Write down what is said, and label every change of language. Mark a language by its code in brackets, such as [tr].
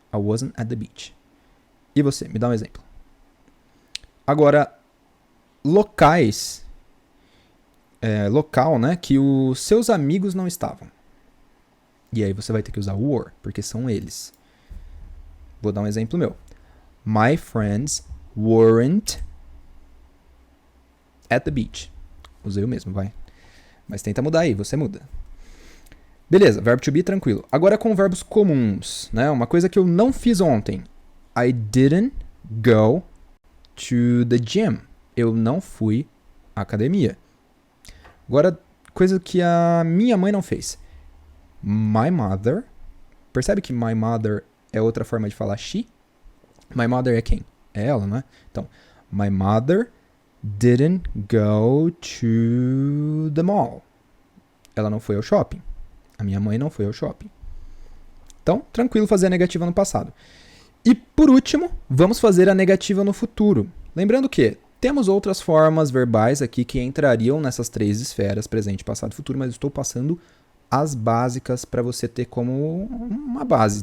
[en] I wasn't at the beach. [pt] E você? Me dá um exemplo. Agora, locais... local, né? Que os seus amigos não estavam. E aí você vai ter que usar were, porque são eles. Vou dar um exemplo meu. [en] My friends weren't at the beach. [pt] Usei o mesmo, vai. Mas tenta mudar aí, você muda. Beleza, verbo to be, tranquilo. Agora com verbos comuns, né? Uma coisa que eu não fiz ontem. [en] I didn't go to the gym. [pt] Eu não fui à academia. Agora, coisa que a minha mãe não fez. My mother. Percebe que my mother é outra forma de falar she? My mother é quem? É ela, não é? [en] Então, my mother didn't go to the mall. [pt] Ela não foi ao shopping. A minha mãe não foi ao shopping. Então, tranquilo fazer a negativa no passado. E por último, vamos fazer a negativa no futuro. Lembrando que temos outras formas verbais aqui que entrariam nessas três esferas, presente, passado e futuro, mas estou passando as básicas para você ter como uma base.